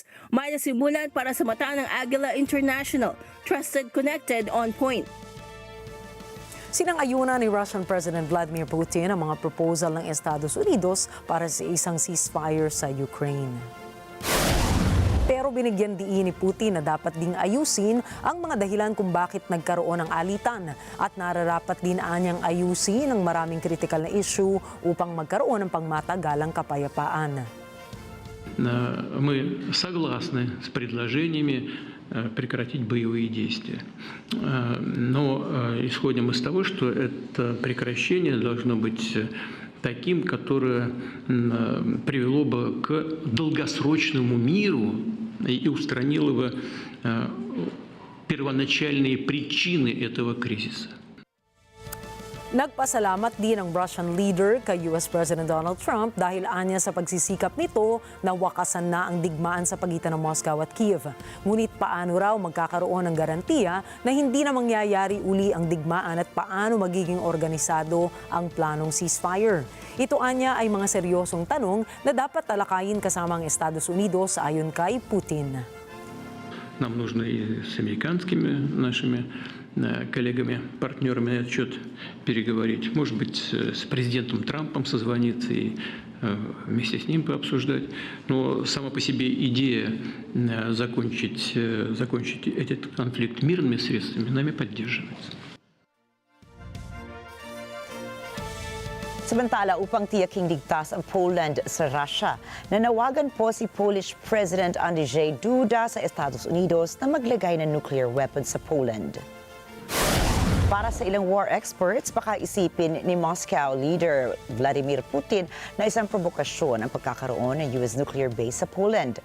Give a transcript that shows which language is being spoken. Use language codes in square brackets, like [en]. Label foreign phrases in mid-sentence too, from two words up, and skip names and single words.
[tl] May nasimulan para sa mata ng Agila International, [en] trusted, connected, on point. [tl] Sinang-ayunan ni [en] Russian President [tl] Vladimir Putin ang mga proposal ng Estados Unidos para sa isang ceasefire sa Ukraine. Pero binigyan diin ni Putin na dapat ding ayusin ang mga dahilan kung bakit nagkaroon ng alitan at nararapat din anyang ayusin ang maraming kritikal na issue upang magkaroon ng pangmatagalang kapayapaan. [ru] Мы согласны с предложениями прекратить боевые действия. Но исходим из того, что это прекращение должно быть таким, которое привело бы к долгосрочному миру и устранило бы первоначальные причины этого кризиса. [tl] Nagpasalamat din ang [en] Russian leader [tl] kay [en] US President [tl] Donald Trump dahil anya sa pagsisikap nito na wakasan na ang digmaan sa pagitan ng Moscow at Kiev. Ngunit paano raw magkakaroon ng garantiya na hindi na mangyayari uli ang digmaan at paano magiging organisado ang planong ceasefire? Ito anya ay mga seryosong tanong na dapat talakayin kasama ang Estados Unidos ayon kay Putin. [ru] Нам нужно и с американскими нашими коллегами, партнерами на этот счет переговорить. Может быть, с президентом Трампом созвониться и вместе с ним пообсуждать. Но сама по себе идея закончить этот конфликт мирными средствами нами поддерживается. [tl] Samantala, upang tiyaking ligtas ang Poland sa Russia, nanawagan po si [en] Polish President [tl] Andrzej Duda sa Estados Unidos na maglagay ng [en] nuclear weapons [tl] sa Poland. Para sa ilang [en] war experts, [tl] baka isipin ni Moscow leader Vladimir Putin na isang provokasyon ang pagkakaroon ng US [en] nuclear base [tl] sa Poland.